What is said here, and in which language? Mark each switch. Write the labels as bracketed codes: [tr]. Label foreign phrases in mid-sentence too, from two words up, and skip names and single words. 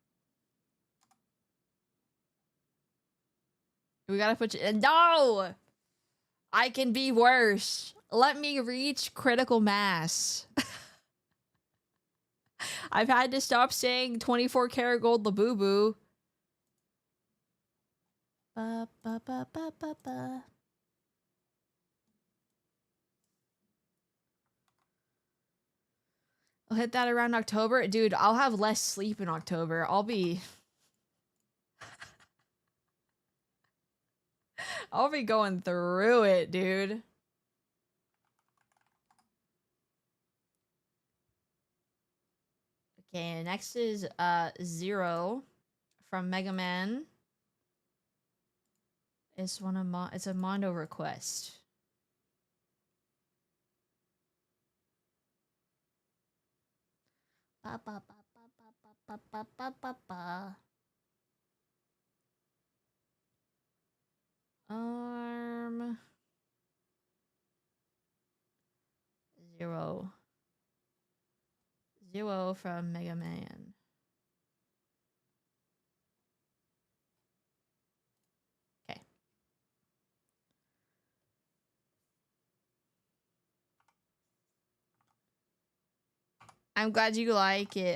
[en] We gotta put you. No! I can be worse. Let me reach critical mass. I've had to stop saying 24 karat gold Labubu. Ba, ba, ba, ba, ba, ba. I'll hit that around October. Dude, I'll have less sleep in October. I'll be going through it, dude. Okay, next is Zero from Mega Man. It's it's a Mondo request. Ba ba ba ba ba ba ba ba ba. Zero from Mega Man. Okay. I'm glad you like it.